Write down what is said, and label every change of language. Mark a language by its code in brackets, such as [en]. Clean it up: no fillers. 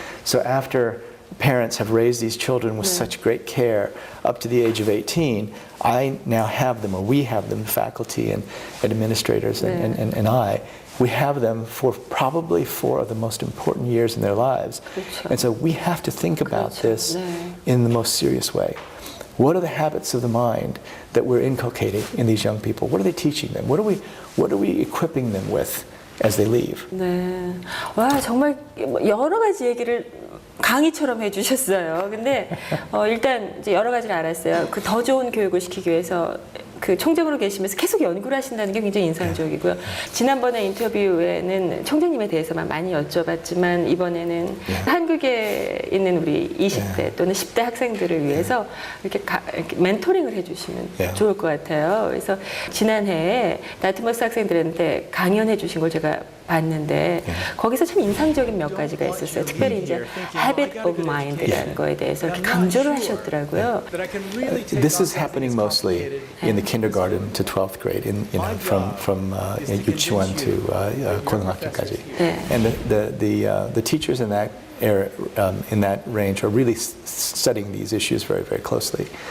[en] So after parents have raised these children with such great care up to the age of 18, I now have them, or we have them, faculty and administrators and we have them for probably 4 of the most important years in their lives. And so we have to think about this in the most serious way. What are the habits of the mind that we're inculcating in these young people? What are they teaching them? What are we equipping them with as they leave? [ko] 네. 와, 정말 여러 가지 얘기를 강의처럼 해주셨어요. 근데 일단 이제 여러 가지를 알았어요. 그 더 좋은 교육을 시키기 위해서 그 총장으로 계시면서 계속 연구를 하신다는 게 굉장히 인상적이고요. 지난번에 인터뷰에는 총장님에 대해서만 많이 여쭤봤지만 이번에는 한국에 있는 우리 20대 또는 10대 학생들을 위해서 이렇게 멘토링을 해주시면 좋을 것 같아요. 그래서 지난해에 다트머스 학생들한테 강연해 주신 걸 제가 봤는데 거기서 참 인상적인 몇 가지가 있었어요. 특별히 이제 habit of mind라는 거에 대해서 이렇게 강조를 하셨더라고요. [en] This is happening mostly in the kindergarten to 12th grade, from [ko] 유치원 [en] to [ko] 고등학교까지. [en] And the teachers in that area, in that range, are really studying these issues very, very closely.